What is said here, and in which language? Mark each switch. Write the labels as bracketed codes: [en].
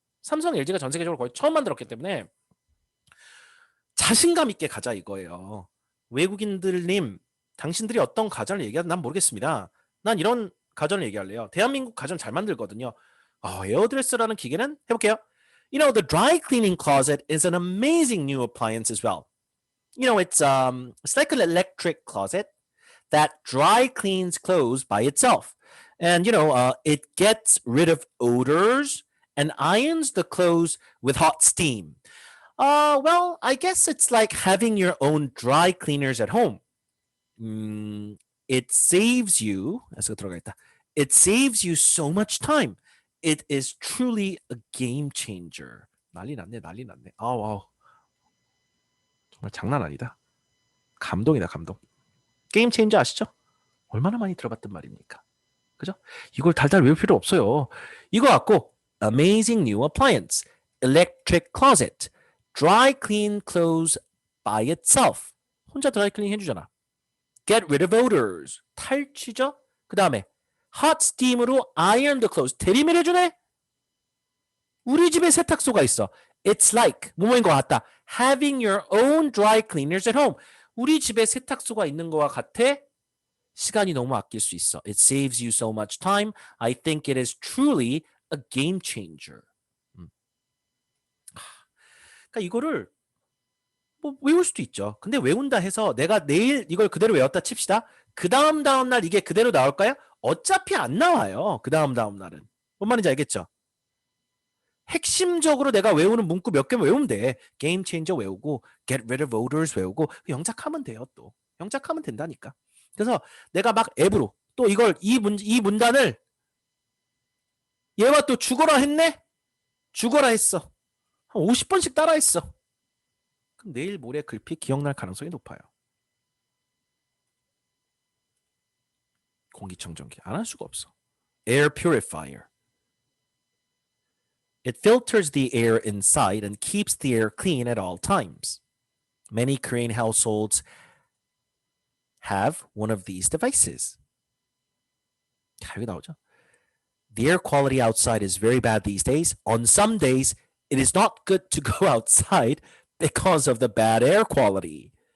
[ko] 삼성, LG가 전 세계적으로 거의 처음 만들었기 때문에 자신감 있게 가자 이거예요. 외국인들님, 당신들이 어떤 가전을 얘기하든 난 모르겠습니다. 난 이런 가전을 얘기할래요. 대한민국 가전 잘 만들거든요. 에어드레스라는 기계는 해볼게요. [en] You know, the dry cleaning closet is an amazing new appliance as well. You know, it's like an electric closet that dry cleans clothes by itself. And, it gets rid of odors and irons the clothes with hot steam. Well, I guess it's like having your own dry cleaners at home. It saves you, it saves you so much time. It is truly a game changer. [ko] 난리 났네. 아우. 정말 장난 아니다. 감동이다, 감동. 게임 체인저 아시죠? 얼마나 많이 들어봤던 말입니까? 그죠? 이걸 달달 외울 필요 없어요. 이거 갖고 [en] amazing new appliance, electric closet, dry clean clothes by itself. [ko] 혼자 드라이 클린 해주잖아. [en] Get rid of odors. [ko] 탈취죠? [en] 그 다음에 hot steam으로 iron the clothes. [ko] 대리밀 해주네? 우리 집에 세탁소가 있어. [en] It's like [ko] 뭐뭐인 것 같다. [en] Having your own dry cleaners at home. [ko] 우리 집에 세탁소가 있는 것과 같아. 시간이 너무 아낄 수 있어. [en] It saves you so much time. I think it is truly a game changer. [ko] 그러니까 이거를 뭐 외울 수도 있죠. 근데 외운다 해서 내가 내일 이걸 그대로 외웠다 칩시다. 그 다음 날 이게 그대로 나올까요? 어차피 안 나와요. 그 다음 날은. 뭔 말인지 알겠죠? 핵심적으로 내가 외우는 문구 몇 개만 외우면 돼. 게임 체인저 외우고 [en] get rid of odors [ko] 외우고 영작하면 돼요. 또 영작하면 된다니까. 그래서 내가 막 앱으로 또 이걸 이 문단을 얘와 또 죽어라 했네? 죽어라 했어. 한 50번씩 따라 했어. 그럼 내일 모레 글피 기억날 가능성이 높아요. 공기청정기 안 할 수가 없어. [en] Air purifier. It filters the air inside and keeps the air clean at all times. Many Korean households have one of these devices. [ko] 여기 나오죠. [en] The air quality outside is very bad these days. On some days, it is not good to go outside because of the bad air quality.